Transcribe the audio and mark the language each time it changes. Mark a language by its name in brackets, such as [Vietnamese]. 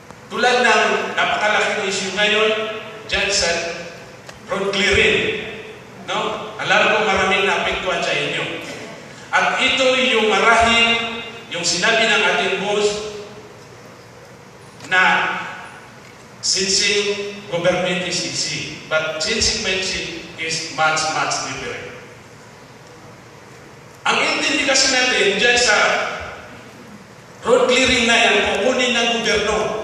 [Filipino] Tulad ng napakalaking issue ngayon dyan sa road clearing. No? Alam ko maraming naapektuhan sa inyo. At ito yung marahil, yung sinabi ng ating boss na [English] sincere government is easy, but sincere is much, much different. [Filipino] Ang intindi kasi natin dyan sa road clearing na yan, kukunin ng gobyerno.